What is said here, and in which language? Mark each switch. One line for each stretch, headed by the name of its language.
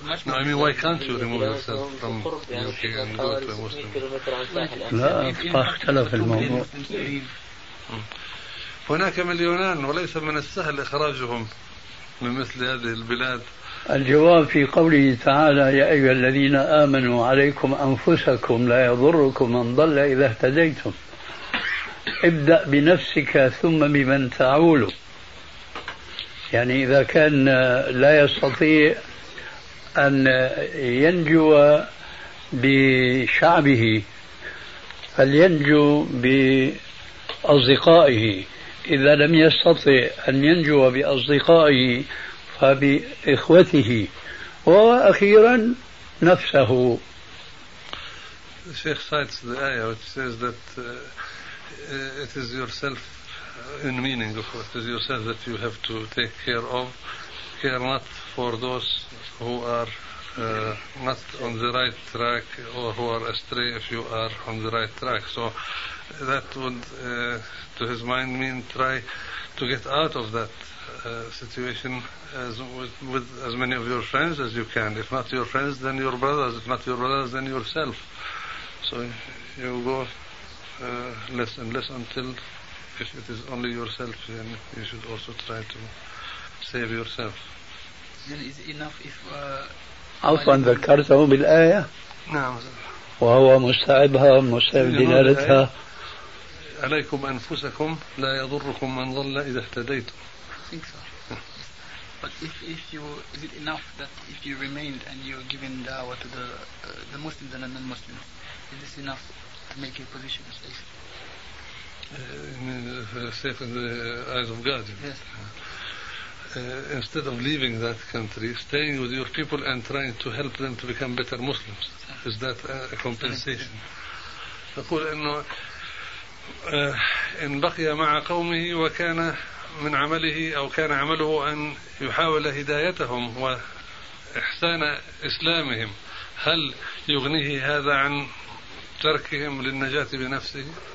English: No, I mean, why can't you remove yourself from UK and go to a Muslim?
Arabic: لا، اختلف الموضوع. هناك مليونان، وليس من السهل إخراجهم من مثل هذه البلاد. الجواب في قوله تعالى: يا أيها الذين آمنوا عليكم أنفسكم لا يضركم من ضل إذا اهتديتم ابدأ بنفسك ثم بمن تعول. يعني إذا كان لا يستطيع أن ينجو بشعبه فلينجو بأصدقائه، إذا لم يستطع أن ينجو بأصدقائه فبإخوته، وأخيرا نفسه.
English: Sheikh cites the ayah which says that it is yourself, in meaning of what, it is yourself that you have to take care of, care not for those who are not on the right track or who are astray if you are on the right track. So that would to his mind mean try to get out of that situation as with as many of your friends as you can. If not your friends, then your brothers. If not your brothers, then yourself. So you go less and less until if it is only yourself, then you should also try to save yourself. Then is enough if
Arabic: عفوا ذكرته بالآية. نعم. وهو مستعبها مستعب دلالتها. عليكم أنفسكم لا يضركم من ضل إذا اهتديتم.
English: But if you, is it enough that if you remained and you're giving da'wah to the Muslims and the non-Muslims, is this enough to make your position safe? Safe in the eyes of God. Yes. Instead of leaving that country, staying with your people and trying to help them to become better Muslims, is that a compensation?
Arabic: أقول إنه إن بقي مع قومه وكان من عمله أو كان عمله أن يحاول هدايتهم وإحسان إسلامهم، هل يغنيه هذا عن تركهم للنجاة بنفسه؟